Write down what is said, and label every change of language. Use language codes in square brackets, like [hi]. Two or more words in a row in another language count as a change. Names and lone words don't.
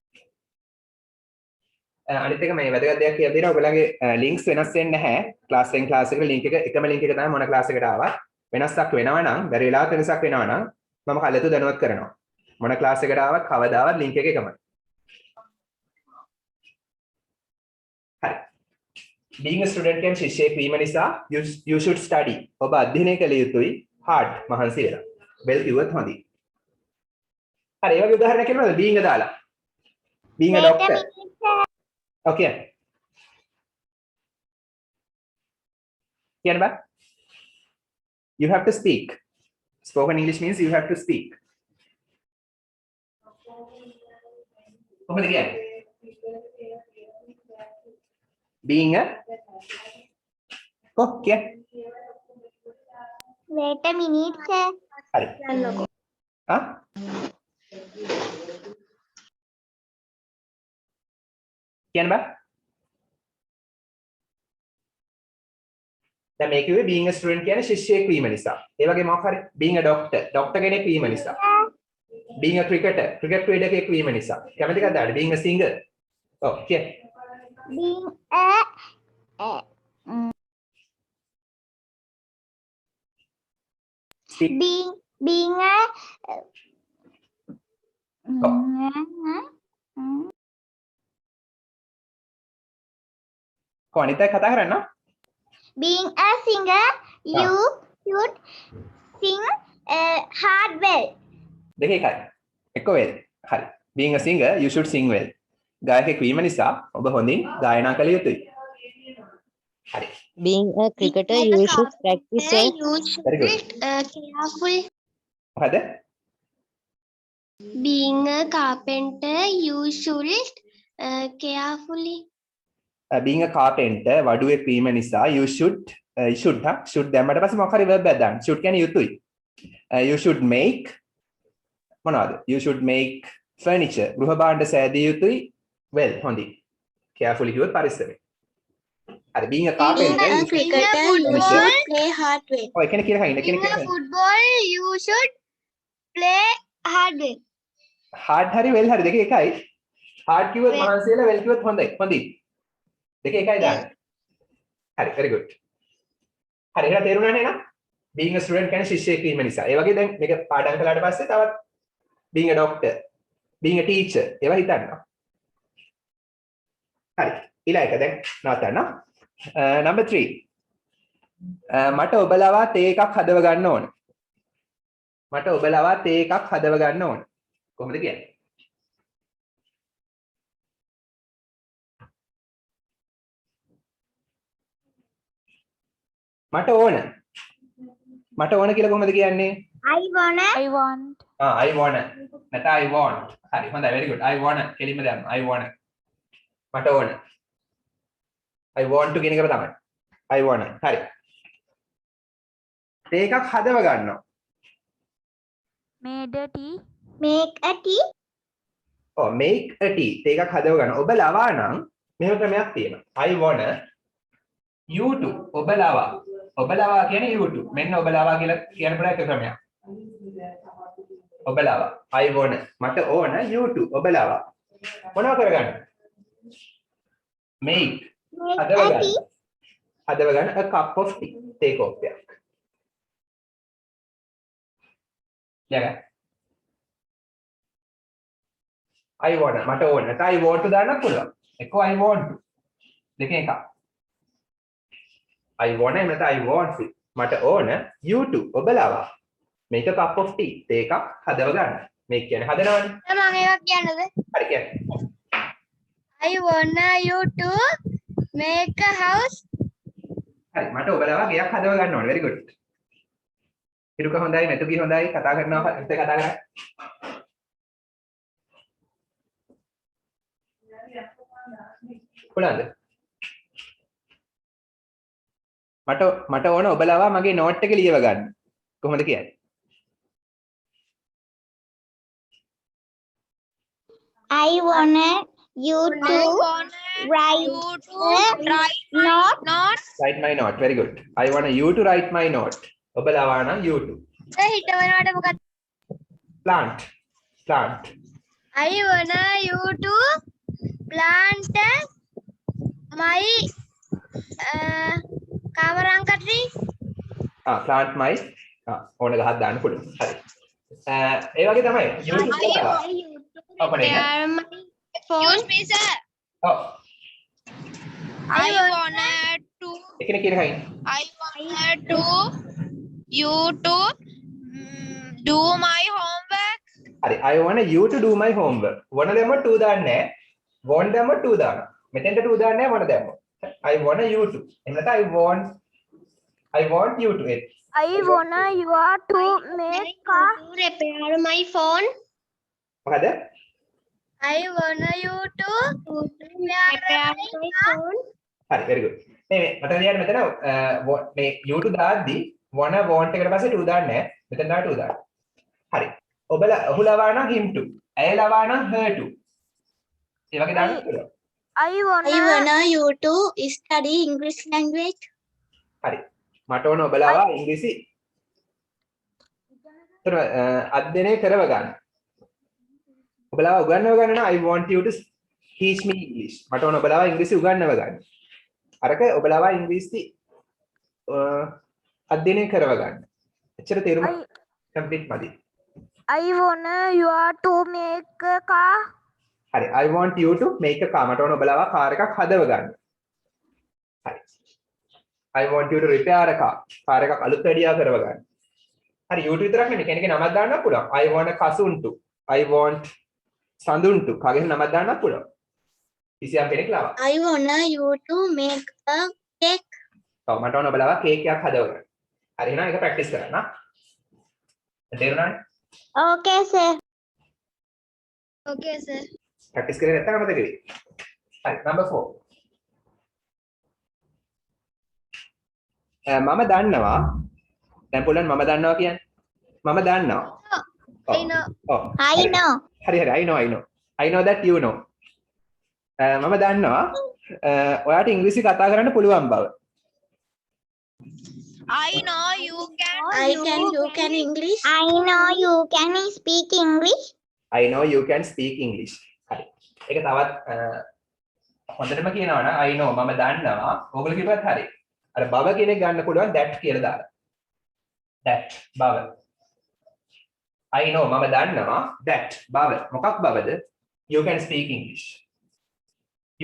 [si] අනිත් එක මේ වැදගත් දෙයක් කියලා දෙනවා. ඔයගලගේ ලින්ක්ස් වෙනස් වෙන්නේ නැහැ. ක්ලාස් එකෙන් ක්ලාස් එකට ලින්ක් එක එකම ලින්ක් එක තමයි මොන ක්ලාස් එකට ආවත්. වෙනසක් වෙනවා නම්, බැරි වෙලාවට වෙනසක් වෙනවා නම් මම කලතු දැනුවත් කරනවා. මොන ක්ලාස් එකට ආවත් කවදාවත් ලින්ක් එක එකමයි. හරි. [en] being a student [si] කියන ශිෂ්‍යයෙක් වීම නිසා [en] you should study. [si] ඔබ අධ්‍යයනය කළ යුතුයි hard මහන්සි වෙලා. well කිව්වොත් හොඳයි. හරි ඒ වගේ උදාහරණයක් කියනවාද [en] being a [si] දාලා? [en] being a doctor. Okay. [si] කියන්න බෑ? [en] You have to speak. Spoken English means you have to speak. [si] කොහොමද කියන්නේ? [en] being a okay. Wait a minute, sir. [si] හරි. ආ? කියන්න බෑ? දැන් මේ කිව්වේ [en] being a student [si] කියන්නේ ශිෂ්‍යයෙක් වීම නිසා. ඒ වගේ මොකක් හරි [en] being a doctor [si] කෙනෙක් වීම නිසා. [en] being a cricketer [si] ක්‍රිකට් වීම නිසා. කැමති එකක්ද ආඩ [en] being a singer? [si] ඔව් කියන්න. [en] Being Speak. being a [si] කොහොනිට කතා කරන්න? [en] being a singer, you should sing hard well. [si] දෙක එකයි. එක well. හරි. [en] being a singer you should sing well. [si] ගායකයෙක් වීම නිසා ඔබ හොඳින් ගායනා කළ යුතුයි. හරි. [en] Being a cricketer, you should practice well. You Very good. should careful. [si] මොකද? [en] Being a carpenter, you should carefully. being a carpenter [si] වඩුවෙක් වීම නිසා [en] you should [si] දැම්මට පස්සේ මොකක් හරි verb එකක් දාන්න. should කියන්නේ යුතුයි. [en] you should make මොනවද? you should make furniture. [si] ගෘහ භාණ්ඩ සෑදිය යුතුයි. well හොඳයි. carefully කිව්වොත් පරිස්සමෙන්. [en] හරි being a carpenter you should- cricketer, you should play hard well. [si] ඔය කෙනෙක් කියලා හයින [en] Being [si] කෙනෙක් [en] a [si] කියලා. [en] football, you should play hard well. [si] hard හරි well හරි දෙක එකයි. hard කිව්වොත් [en] Well. [si] මහන්සි වෙලා well කිව්වොත් හොඳයි. හොඳයි. දෙක එකයි දාන්න. හරි [en] very good. [si] හරි එහෙනම් තේරුණා නේද? [en] being a student [si] කියන්නේ ශිෂ්‍යයෙක් වීම නිසා. ඒ වගේ දැන් මේක පාඩම් කළාට පස්සේ තවත් [en] being a doctor, being a teacher [si] ඒවා හිතන්න. හරි. ඊළඟ එක දැන් නවත්තන්න. number 3. මට ඔබලවා තේ එකක් හදව ගන්න ඕන. මට ඔබලවා තේ එකක් හදව ගන්න ඕන. කොහොමද කියන්නේ? මට ඕන. මට ඕන කියලා කොහොමද කියන්නේ? [en] I wanna. I want. I wanna. නැත I want. [si] හරි හොඳයි [en] very good. I wanna [si] කෙලින්ම දැම්මා. [en] I wanna. [si] මට ඕන. [en] I want to [si] කියන එක තමයි. [en] I wanna. [si] හරි. තේ එකක් හදව ගන්නවා. [en] Made a tea. Make a tea. make a tea. [si] තේ එකක් හදව ගන්නවා. ඔබ ලවා නම් මෙහෙම ක්‍රමයක් තියෙනවා. [en] I wanna you to. [si] ඔබ ලවා. ඔබ ලවා කියන්නේ [en] you to. [si] මෙන්න ඔබ ලවා කියලා කියන පුරා එක ක්‍රමයක්. ඔබ ලවා. I wanna. මට ඕන [en] you to. [si] ඔබ ලවා. මොනව කරගන්න? [en] make. Make [si] හදව [en] a [si] ගන්න. [en] tea. [si] හදව ගන්න [en] a cup of tea. [si] තේ කෝප්පයක්. ලියගන්න. [en] I wanna. [si] මට ඕන. නැත්නම් [en] I want to [si] දාන්නත් පුළුවන්. එක්ක [en] I want to. [si] දෙකෙන් එකක්. [en] I wanna [si] එහෙම නැත්නම් [en] I want to. [si] මට ඕන [en] you to. [si] ඔබ ලවා. [en] make a cup of tea. [si] තේ එකක් හදව ගන්න. මේක කියන්නේ හදනවනේ. මම එකක් කියන්නද? හරි කියන්නේ. [en] I wanna you to make a house. [si] හරි මට ඔබ ලවා ගයක් හදව ගන්න ඕනේ. [en] very good. [si] හිරුක හොඳයි, මෙතුකි හොඳයි, කතා කරනවා ඉතින් කතා කරන්නේ. කොහොමද? මට ඕන ඔබ ලවා මගේ නෝට් එක ලියව ගන්න. කොහොමද කියන්නේ? [en] I wanna you I to wanna write you to a write note. notes. Write my note. Very good. I want you to write my note. [si] ඔබ ලවා නම් [en] you to. [si] හිතවනවට මොකක්ද? [en] Plant. I wanna you to plant my kamaranga tree. Plant my [si] ඕන ගහක් දාන්න පුළුවන්. හරි. ඒ වගේ තමයි. [en] you to [si] ලවා. අපනේ. [en] Excuse me, sir. [si] ඔව්. [en] I wanna to [si] එකනේ කියන කයින්. [en] I wanna to you to do my homework. [si] හරි. [en] I want you to do my homework. [si] වන දැම්ම to දාන්නේ නැහැ. want දැම්ම to දානවා. මෙතෙන්ට to දාන්නේ නැහැ වන දැම්ම. [en] I want you to. [si] එහෙම නැත්නම් [en] I want you to. I wanna you are to make a Repair my phone. [si] මොකද? [en] I wanna you to Repair my phone. [si] හරි [en] very good. [si] මේ මට ලියන්න මෙතන මේ [en] you to [si] දාද්දි want එකට පස්සේ to දාන්නේ නැහැ. මෙතන දාලා to දාන්න. හරි. ඔහු ලවා නම් [en] him to. [si] ඇය ලවා නම් [en] her to. [si] ඒ වගේ දාන්න පුළුවන්. [en] I wanna, I wanna you to study English language. [si] හරි. මට ඕන ඔබ ලවා ඉංග්‍රීසි අධ්‍යයනය කරව ගන්න. ඔබ ලවා උගන්වව ගන්න නම් [en] I want you to teach me English. [si] මට ඕන ඔබ ලවා ඉංග්‍රීසි උගන්වව ගන්න. අරක ඔබ ලවා ඉංග්‍රීසි අධ්‍යයනය කරව ගන්න. එච්චර තේරුම කම්ප්ලීට් මදි. [en] I wanna you are to make a car. හරි. I want you to make a car. [si] මට ඕන ඔබ ලවා කාර් එකක් හදව ගන්න. හරි. [en] I want you to repair a car. [si] කාර් එකක් අලුත් වැඩියා කරව ගන්න. හරි [en] you to [si] විතරක් නෙමෙයි කෙනෙක්ගේ නමක් දාන්නත් පුළුවන්. [en] I want කසුන් to. I want සඳුන් to. [si] කාගේ නමක් දාන්නත් පුළුවන්. කිසියම් කෙනෙක් ලවා. [en] I wanna you to make a cake. [si] ඔව් මට ඕන ඔබ ලවා කේක් එකක් හදව ගන්න. හරි එහෙනම් ඒක ප්‍රැක්ටිස් කරන්න. තේරුණානේ? [en] Okay, sir. Okay, sir. [si] ප්‍රැක්ටිස් කරේ නැත්නම් මතක වෙයි. හරි number 4. මම දන්නවා දැන් පුළුවන් මම දන්නවා කියන්නේ මම දන්නවා. [en] I know. [si] ඔව්. [en] I know. හරි I know that you know. [si] මම දන්නවා ඔයාට ඉංග්‍රීසි කතා කරන්න පුළුවන් බව. [en] I know you can. You can English. I know you can speak English. I know you can speak English. [si] හරි. ඒක තවත් හොඳටම කියනවා නම් [en] I know [si] මම දන්නවා. ඕගොල්ලෝ කිව්වත් හරි. අර බව කියන එක ගන්න පුළුවන් that කියලා දාලා. that බව. [en] I know [si] මම දන්නවා that බව. මොකක් බවද? [en] You can speak English.